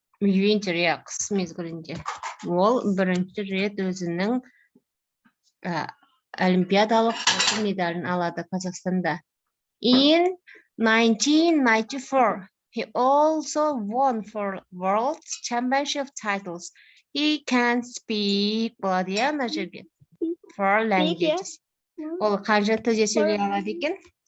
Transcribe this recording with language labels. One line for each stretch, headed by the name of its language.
Kazakh: Winter, иә, қыс мезгілінде. Ол бірінші рет өзінің олимпиадалық медалін алады Қазақстанда.
English: In 1994, he also won for World Championship titles. He can speak
Kazakh: ана жерге.
English: Four languages.
Kazakh: Ол қанша тілде сөйлей алады екен?